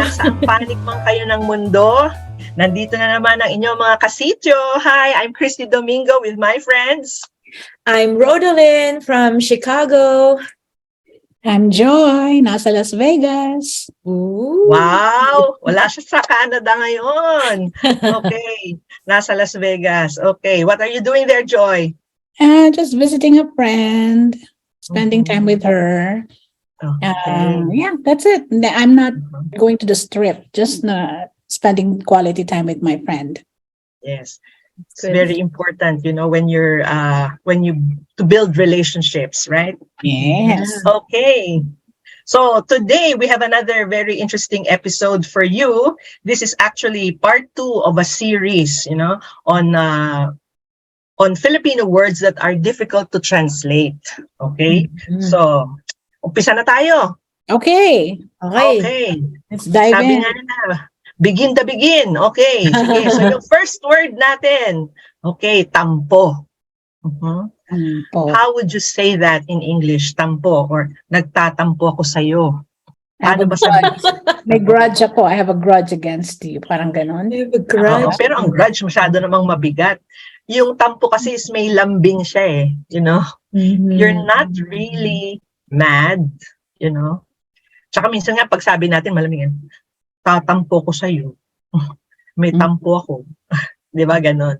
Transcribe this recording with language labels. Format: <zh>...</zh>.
<tl>Nasaan panig man kayo ng mundo? Nandito na naman ang inyong mga kasityo.</tl> <en>Hi, I'm Christy Domingo with my friends. I'm Rhoda from Chicago. I'm Joy,</en> <tl>nasa</tl> <en>Las Vegas. Ooh. Wow!</en> <tl>Wala siya sa Canada ngayon. Okay, nasa Las Vegas.</tl> <en>Okay, what are you doing there, Joy? Just visiting a friend, spending time with her. Okay. Yeah, that's it. I'm not going to the strip, just spending quality time with my friend. Yes. It's very important, you know, when you to build relationships, right? Yes. Okay. So today we have another very interesting episode for you. This is actually part 2 of a series, you know, on Filipino words that are difficult to translate.</en> <tl>Okay? So, umpisa na tayo.</tl> <en>Okay. Okay. Let's dive</en> <tl>Sabi</tl> <en>in.</en> <tl>nga nila,</tl> <en>begin the begin.</en> <tl>Okay. Sige. So yung first word natin, okay, tampo. Tampo.</tl> <en>How would you say that in English?</en> <tl>Tampo or nagtatampo ako sa'yo? Paano ba sabihin? May grudge ako.</tl> <en>I have a grudge against you.</en> <tl>Parang ganon.</tl> <en>I have a grudge.</en> <tl>Oo, pero ang grudge masyado namang mabigat. Yung tampo kasi is may lambing siya eh,</tl> <en>you know? You're not really mad, you know?</en> <tl>Tsaka minsan nga pag sabi natin malamig, tatampo ko sa'yo. May tampo ako. 'Di ba ganon?</tl>